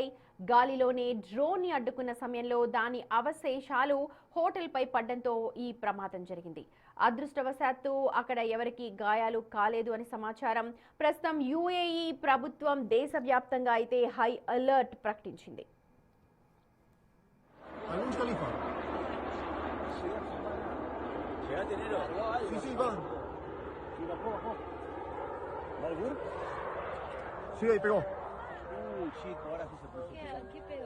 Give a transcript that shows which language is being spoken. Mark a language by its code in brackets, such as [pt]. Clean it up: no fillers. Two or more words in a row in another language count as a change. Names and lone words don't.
[te] గాలిలోనే డ్రోన్ ని అడ్డుకున్న సమయంలో దాని అవశేషాలు హోటల్ పై పడడంతో ఈ ప్రమాదం జరిగింది. అదృష్టవశాత్తు అక్కడ ఎవరికి గాయాలు కాలేదు అని సమాచారం. ప్రస్తుతం యుఏఈ ప్రభుత్వం దేశవ్యాప్తంగా అయితే [en] high alert [te] ప్రకటించింది. [es] Sí, van. Sí, ahí pegó. Chico, ahora sí se puso. ¿Qué pegó?